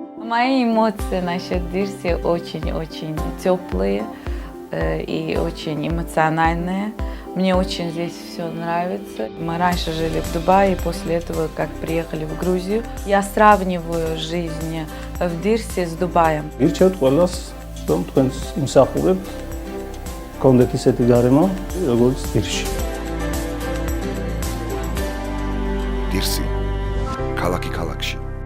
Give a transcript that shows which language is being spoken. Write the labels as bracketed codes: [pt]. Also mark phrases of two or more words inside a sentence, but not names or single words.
[ru] Мои эмоции насчет Дирси очень-очень теплые и очень эмоциональные. Мне очень здесь все нравится. Мы раньше жили в Дубае, после этого, как приехали в Грузию, я сравниваю жизнь в Дирсе с Дубаем. [ka] Ირჩევთ ყველას, რომ თქვენს იმსახურებთ, გქონდეთ ისეთი გარემო, როგორც დირში. დირსი ქალაქი ქალაქში